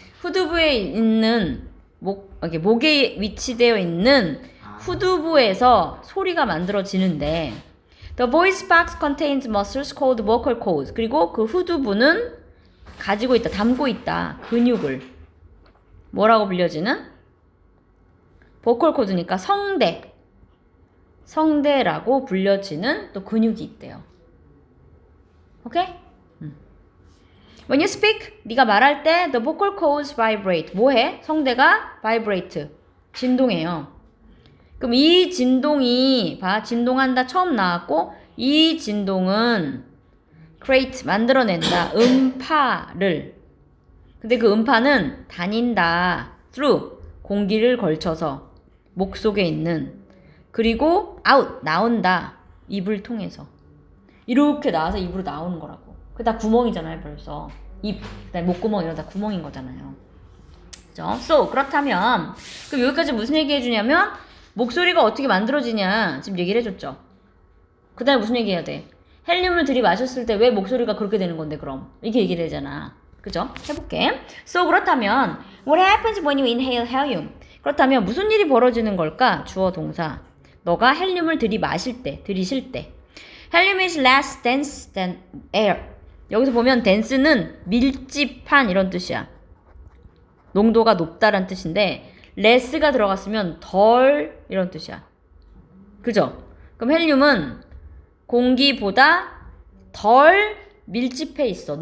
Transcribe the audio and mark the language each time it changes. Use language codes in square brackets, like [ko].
[ko] 후두부에 있는 이렇게 목에 위치되어 있는 후두부에서 소리가 만들어지는데 [en] The voice box contains muscles called vocal cords. [ko] 그리고 그 후두부는 가지고 있다, 담고 있다. 근육을. 뭐라고 불려지는? vocal cord니까 성대. 성대라고 불려지는 또 근육이 있대요. 오케이? [en] When you speak, [ko] 네가 말할 때 [en] the vocal cords vibrate. [ko] 뭐해? 성대가 vibrate. 진동해요. 그럼 이 진동이 진동한다 처음 나왔고 이 진동은 create 만들어낸다. 음파를. 근데 그 음파는 다닌다. through 공기를 걸쳐서 목 속에 있는 그리고 out 나온다. 입을 통해서. 이렇게 나와서 입으로 나오는 거라고. 그게 다 구멍이잖아요, 벌써. 입, 그다음에 목구멍 이런 다 구멍인 거잖아요. 그죠? So, 그렇다면 그럼 여기까지 무슨 얘기 해주냐면 목소리가 어떻게 만들어지냐 지금 얘기를 해줬죠. 그 다음에 무슨 얘기 해야 돼? 헬륨을 들이마셨을 때 왜 목소리가 그렇게 되는 건데 그럼? 이렇게 얘기를 하잖아. 그죠? 해볼게. [en] So, [ko] 그렇다면 [en] What happens when you inhale helium? [ko] 그렇다면 무슨 일이 벌어지는 걸까? 주어 동사. 너가 헬륨을 들이마실 때, 들이쉴 때. [en] Helium is less dense than air. [ko] 여기서 보면 dense는 밀집한 이런 뜻이야. 농도가 높다란 뜻인데 less가 들어갔으면 덜 이런 뜻이야. 그죠? 그럼 헬륨은 공기보다 덜 밀집해 있어.